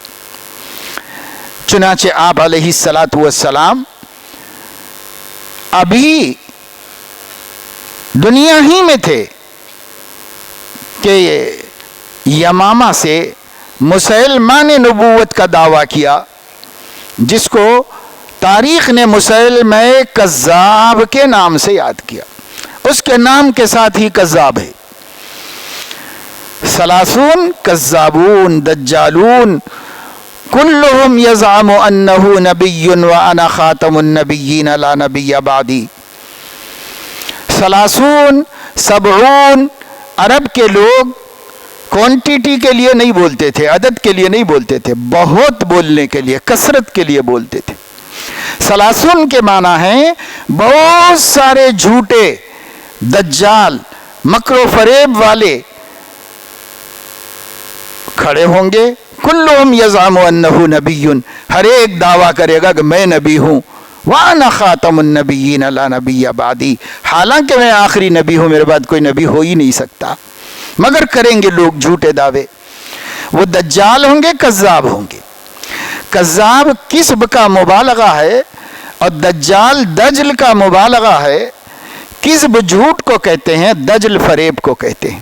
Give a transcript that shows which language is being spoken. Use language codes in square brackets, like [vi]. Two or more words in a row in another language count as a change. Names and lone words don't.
[ur] چنانچہ آپ [ar] عليه الصلاة والسلام [ur] ابھی دنیا ہی میں تھے کہ یمامہ سے مسیلمہ نے نبوت کا دعویٰ کیا، جس کو تاریخ نے مسیلمہ کذاب کے نام سے یاد کیا. اس کے نام کے ساتھ ہی کذاب ہے. [ar] ثلاثون كذابون دجالون كلهم يزعم أنه نبي وأنا خاتم النبيين لا نبي بعدي. ثلاثون سبعون, [ur] عرب کے لوگ کوانٹٹی کے لیے نہیں بولتے تھے، عدد کے لیے نہیں بولتے تھے، بہت بولنے کے لیے، کثرت کے لیے بولتے تھے. ثلاثون کے معنی ہیں بہت سارے جھوٹے دجال مکر و فریب والے کھڑے ہوں گے. [ar] كلهم يزعم أنه نبي, [ur] ہر ایک دعویٰ کرے گا کہ میں نبی ہوں. [ar] وأنا خاتم النبيين لا نبي بعدي, [ur] حالانکہ میں آخری نبی ہوں، میرے بعد کوئی نبی ہو ہی نہیں سکتا، مگر کریں گے لوگ جھوٹے دعوے. وہ دجال ہوں گے، کذاب ہوں گے۔ کذاب کذب کا مبالغہ ہے اور دجال دجل کا مبالغہ ہے. کذب جھوٹ کو کہتے ہیں، دجل فریب کو کہتے ہیں.